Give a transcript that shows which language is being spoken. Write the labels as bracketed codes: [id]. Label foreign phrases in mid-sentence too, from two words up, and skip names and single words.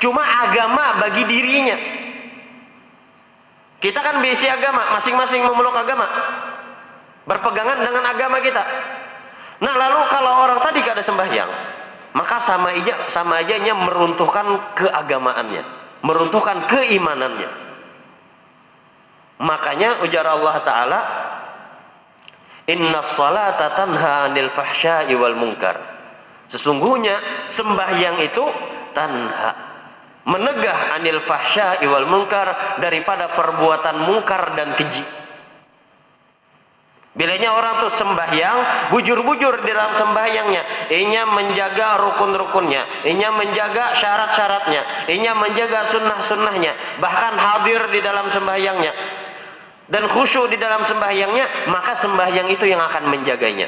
[bjn] Cuma agama bagi dirinya. Kita kan berisi agama, masing-masing memeluk agama, berpegangan dengan agama kita. Nah lalu kalau orang tadi kada sembahyang, maka sama aja meruntuhkan keagamaannya, meruntuhkan keimanannya. Makanya ujar [ar] Allah Ta'ala, إن الصلاة تنهى عن الفحشاء والمنكر. [bjn] Sesungguhnya sembahyang itu tanha, menegah [ar] عن الفحشاء والمنكر, [bjn] daripada perbuatan mungkar dan keji. Bilanya orang tuh sembahyang, bujur-bujur di dalam sembahyangnya, inya menjaga rukun-rukunnya, inya menjaga syarat-syaratnya, inya menjaga sunnah-sunnahnya, bahkan hadir di dalam sembahyangnya dan khusyuk di dalam sembahyangnya, maka sembahyang itu yang akan menjaganya.